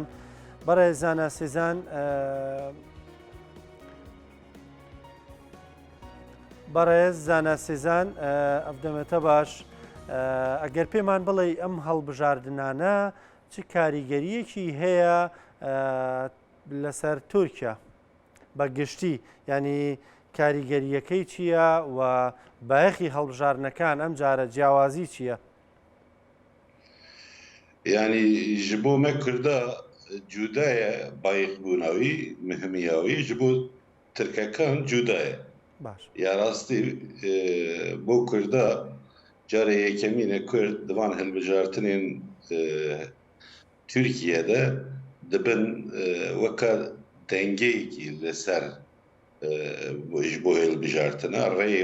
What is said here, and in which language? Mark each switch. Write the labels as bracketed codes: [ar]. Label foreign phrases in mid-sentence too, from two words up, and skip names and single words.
[ckb] بەڕێز زانە سێزان بەڕێز زانە سێزان ئەفدەمێتە باش ئەگەر پێمان بڵێ ئەم هەڵبژاردنانە چ کاریگەریەکی هەیە لەسەر تورکیا بەگشتی، ینی کاریگەریەکەی چییە و بایەخی هەڵبژارنەکان ئەم جارە جیاوازی چییە؟ [ku] ینی ji bo me Kurda cuda ye bayexbûnawî mihimiyawî ji bo Tirkekan cuda ye. Ya rastî bo Kurda carê yekemîne Kurd divan hilbijartinên Tirkiyeyê dibin weka dengeyekî li ser ji bo hilbijartina rêyê